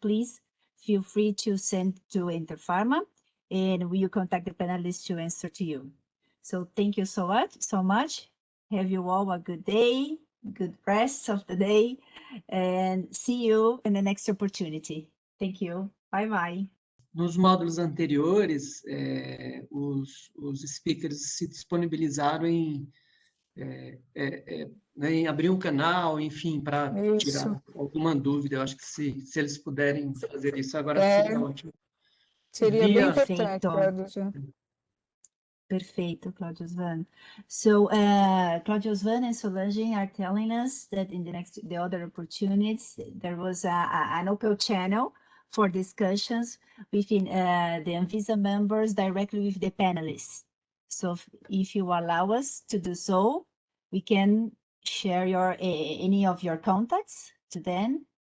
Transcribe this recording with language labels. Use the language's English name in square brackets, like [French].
[English] Please feel free to send to Interfarma, and we will contact the panelists to answer to you. So thank you so much. Have you all a good day, good rest of the day, and see you in the next opportunity. Thank you. Bye bye. [Portuguese] Nos módulos anteriores, os speakers se disponibilizaram em abrir um canal, enfim, para tirar alguma dúvida. Eu acho que se eles puderem fazer isso agora, seria ótimo. Seria bem importante, Cláudio. Perfeito, Claudio Svan. [English] So Claudio Svan and Solange are telling us that in the other opportunities, there was an open channel for discussions within the ANVISA members directly with the panelists. So if you allow us to do so, we can share any of your contacts to them.